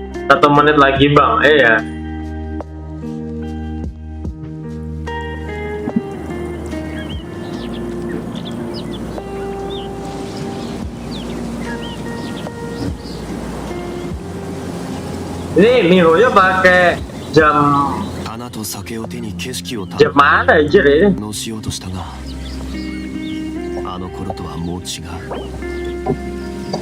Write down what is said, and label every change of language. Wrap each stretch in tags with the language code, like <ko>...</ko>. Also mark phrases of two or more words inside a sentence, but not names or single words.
<id>1 menit lagi bang. Ya. Ini Mihonya pakai jam</id> <ja>花と酒を手に景色を</ja> <id>jam mana aja deh.</id> <ja>堪能しようとしたが、あの頃とはもう違う。</ja>